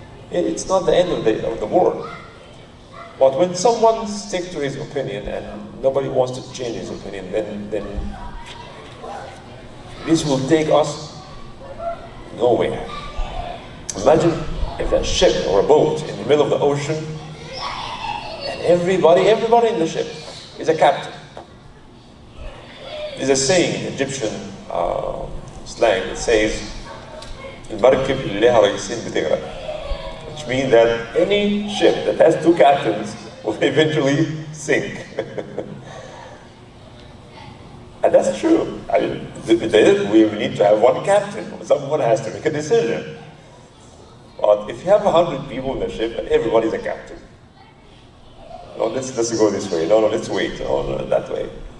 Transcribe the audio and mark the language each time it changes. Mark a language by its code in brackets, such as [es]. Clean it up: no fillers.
[en] It's not the end of the world. But when someone sticks to his opinion and nobody wants to change his opinion, then this will take us nowhere. Imagine if a ship or a boat in the middle of the ocean and everybody in the ship is a captain. There's a saying in Egyptian slang that says, [ar] المركب اللي لها رئيسين بتغرق. [en] Which means that any ship that has two captains will eventually sink. And that's true. I mean, we need to have one captain. Someone has to make a decision. But if you have 100 people in the ship and everybody's a captain, no, let's go this way. No, let's wait. No, that way.